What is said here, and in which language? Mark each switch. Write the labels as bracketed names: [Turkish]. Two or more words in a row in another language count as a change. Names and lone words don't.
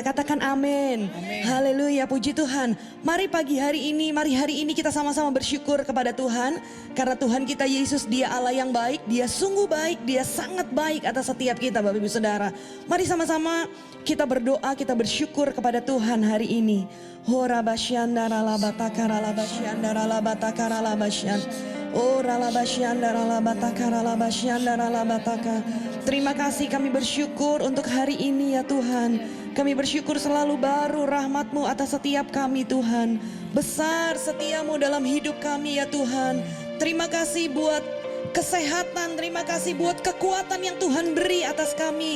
[Indonesian] Katakan amin. Haleluya, puji Tuhan. Mari pagi hari ini, mari hari ini kita sama-sama bersyukur kepada Tuhan. Karena Tuhan kita Yesus, Dia Allah yang baik, Dia sungguh baik, Dia sangat baik atas setiap kita Bapak Ibu Saudara. Mari sama-sama kita berdoa, kita bersyukur kepada Tuhan hari ini. Hora basyandara labatakara labasyandara labatakara labasyan. Oh ralabasyandara labatakara labasyandara labataka. Terima kasih, kami bersyukur untuk hari ini ya Tuhan. Kami bersyukur selalu baru rahmat-Mu atas setiap kami Tuhan. Besar setiamu dalam hidup kami ya Tuhan. Terima kasih buat kesehatan, terima kasih buat kekuatan yang Tuhan beri atas kami.